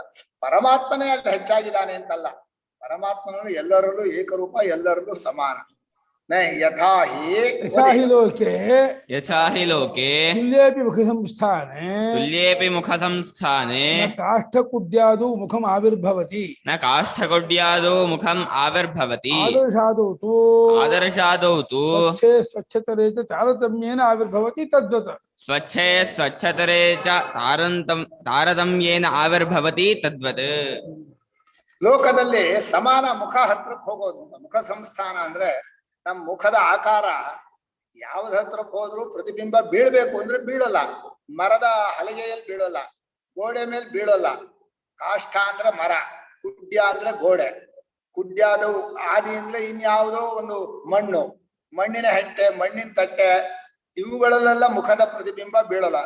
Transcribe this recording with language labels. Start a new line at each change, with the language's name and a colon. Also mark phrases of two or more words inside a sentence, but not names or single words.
Kannada: ಪರಮಾತ್ಮನೇ ಅಲ್ಲಿ ಹೆಚ್ಚಾಗಿದ್ದಾನೆ ಅಂತಲ್ಲ, ಪರಮಾತ್ಮನು ಎಲ್ಲರಲ್ಲೂ ಏಕರೂಪ, ಎಲ್ಲರಲ್ಲೂ ಸಮಾನ.
Sanskrit: ಯಥಾ ಯಥಾಹಿ ಲೋಕೆ ಯಥಾಹಿ ಲೋಕೆ ತುಲ್ಯೇಪಿ ಮುಖ ಸಂಸ್ಥಾನೆ ತುಲ್ಯೇಪಿ ಮುಖ ಸಂಸ್ಥಾನೆ ನ ಕಾಷ್ಠಕುಡ್ಯಾದೌ ಮುಖಂ ಆವಿರ್ಭವತಿ ನ ಕಾಷ್ಠಕೊಡ್ಯಾದೋ ಮುಖಂ ಆವಿರ್ಭವತಿ ಆದರ್ಶಾದೌ ತು ಸ್ವಚ್ಛೇ ಸ್ವಚ್ಛತರೇ ಚ ತಾರತಮ್ಯೇನ ಆವಿರ್ಭವತಿ ತದ್ವತ್. ಸ್ವಚ್ಛೇ ಸ್ವಚ್ಛತರೇ ಚ ತಾರತಮ್ಯೇನ ಆವಿರ್ಭವತಿ ತದ್ವತ್.
Kannada: ಲೋಕದಲ್ಲಿ ಸಮಾನ ಮುಖ ಹತ್ರಕ್ಕೆ ಹೋಗೋದು ಅಂತ. ಮುಖ ಸಂಸ್ಥಾನ ಅಂದ್ರೆ ನಮ್ಮ ಮುಖದ ಆಕಾರ ಯಾವ್ದು ಹತ್ರಕ್ಕೆ ಹೋದ್ರು ಪ್ರತಿಬಿಂಬ ಬೀಳ್ಬೇಕು ಅಂದ್ರೆ ಬೀಳಲ್ಲ. ಮರದ ಹಲಗೆಯಲ್ಲಿ ಬೀಳಲ್ಲ, ಗೋಡೆ ಮೇಲೆ ಬೀಳಲ್ಲ. ಕಾಷ್ಠ ಅಂದ್ರೆ ಮರ, ಕುಡ್ಯ ಅಂದ್ರೆ ಗೋಡೆ, ಕುಡ್ಯಾದ ಆದಿ ಅಂದ್ರೆ ಇನ್ಯಾವುದೋ ಒಂದು ಮಣ್ಣು, ಮಣ್ಣಿನ ಹೆಂಟೆ, ಮಣ್ಣಿನ ತಟ್ಟೆ, ಇವುಗಳಲ್ಲೆಲ್ಲ ಮುಖದ ಪ್ರತಿಬಿಂಬ ಬೀಳಲ್ಲ.